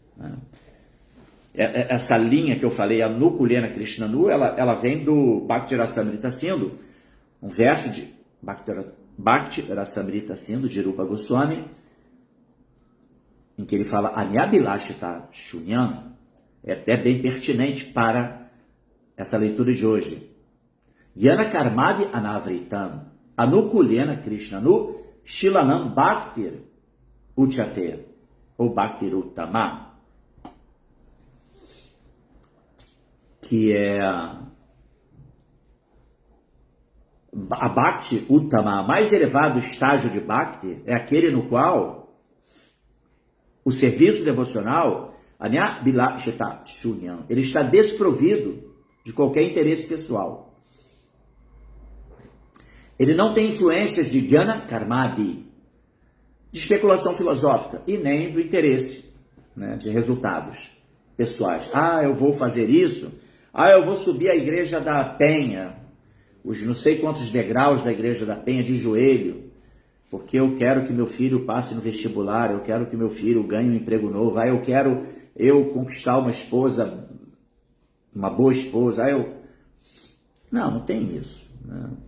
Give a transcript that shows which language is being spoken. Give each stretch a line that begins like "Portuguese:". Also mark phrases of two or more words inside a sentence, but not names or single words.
Portuguese: Essa linha que eu falei,
Sanskrit: Anukulena Krishnanu,
Portuguese: ela vem do Bhakti Rasamrita Sindhu, um verso de Bhakti Rasamrita Sindhu, de Rupa Goswami, em que ele fala
Sanskrit: Anyabilashita Shunyam,
Portuguese: é até bem pertinente para essa leitura de hoje.
Sanskrit: Yana Karmadi Anavritam, Anukulena Krishnanu, Shilanam Bhaktir Uchate, ou Bhaktir Uttama,
Portuguese: que é a
Sanskrit: Bhakti Uttama,
Portuguese: mais elevado estágio de Bhakti, é aquele no qual o serviço devocional, ele está desprovido de qualquer interesse pessoal. Ele não tem influências de
Sanskrit: jnana karmadi,
Portuguese: de especulação filosófica, e nem do interesse, né, de resultados pessoais. Eu vou fazer isso, eu vou subir a igreja da Penha, os não sei quantos degraus da igreja da Penha de joelho, porque eu quero que meu filho passe no vestibular, eu quero que meu filho ganhe um emprego novo, eu quero conquistar uma esposa, uma boa esposa, Não tem isso, né?